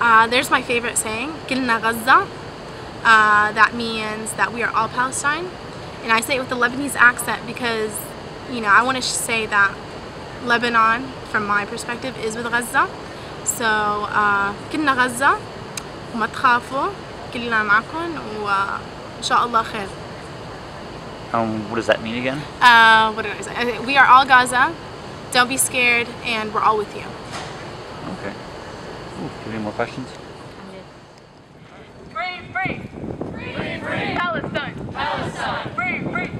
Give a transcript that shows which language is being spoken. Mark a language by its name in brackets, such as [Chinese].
[English] There's my favorite saying, [Arabic] Kilna Gaza. [English] That means that we are all Palestine. And I say it with a Lebanese accent because, I want to say that Lebanon, from my perspective, is with Gaza. [Arabic] So, Kilna Gaza, وما تخافوا, كلنا معكم, وإن شاء الله خير. [English] What does that mean again? What did I say? We are all Gaza. Don't be scared, and we're all with you. Okay. Ooh, do you have any more questions? Free, free! Free, free! Palestine! Palestine! Free, free!